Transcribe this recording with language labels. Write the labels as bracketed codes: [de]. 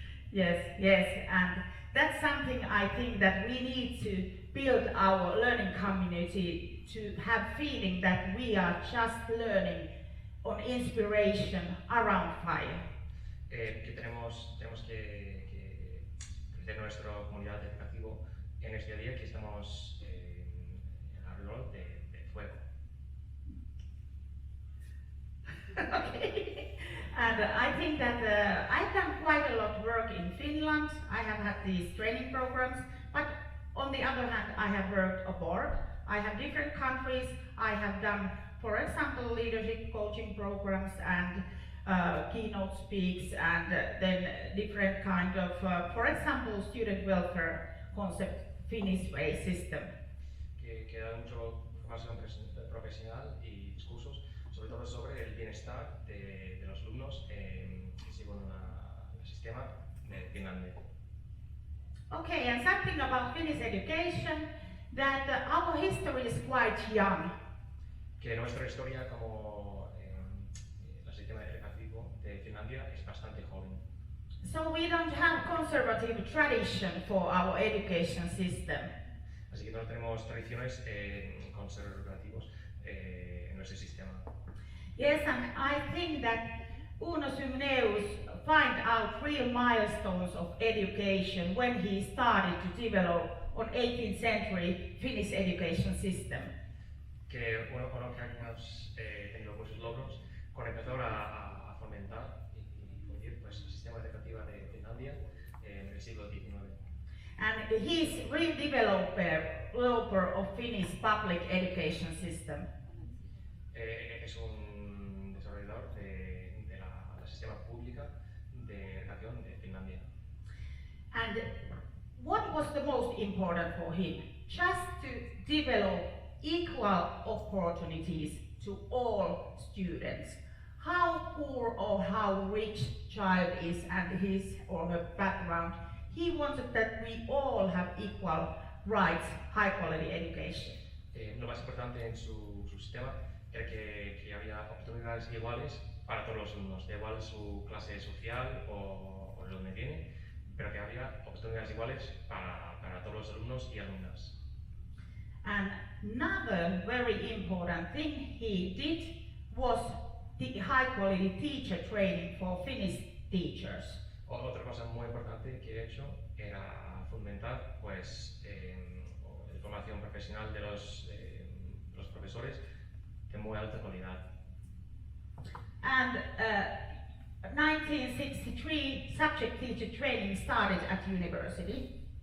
[en] Yes, and that's something I think that we need to build our learning community to have feeling that we are just learning on inspiration around fire. [es] Que tenemos que crecer nuestra comunidad educativa en este día que estamos alrededor de fuego. [en] Okay. And I think that I've done quite a lot of work in Finland. I have had these training programs, but on the other hand, I have worked abroad. I have different countries. I have done, for example, leadership coaching programs and keynote speaks, and then different kind of, for example, student welfare concept, Finnish way system. [es] Que da mucho formación profesional y discursos, sobre todo sobre el bienestar de los alumnos según el sistema de Finlandia. [en] Okay, and something about Finnish education, that our history is quite young. [es] Que nuestra historia como el sistema educativo de Finlandia es bastante joven. [en] So we don't have conservative tradition for our education system. [es] Así que no tenemos tradiciones conservativos en nuestro sistema. [en] Yes, and I think that Uno Symneus find out real milestones of education when he started to develop on 18th century Finnish education system. [es] Que uno que años tenido muchos logros cuando empezó a fomentar y fundir pues, el sistema educativo de Finlandia en el siglo XIX. [en] And he's real developer of Finnish public education system. [es] Es un desarrollador de la sistema pública de educación de Finlandia. [en] And what was the most important for him? Just to develop equal opportunities to all students. How poor or how rich child is and his or her background, he wanted that we all have equal rights, high quality education. [es] Lo más importante en su sistema era que había oportunidades iguales para todos los alumnos, da igual su clase social o de donde viene, pero que había oportunidades iguales para todos los alumnos y alumnas. [en] And another very important thing he did was the high quality teacher training for Finnish teachers. [es] Otra cosa muy importante que he hecho era fomentar pues, la formación profesional de los profesores de muy alta calidad. [en] And 1963 subject teacher training started at university.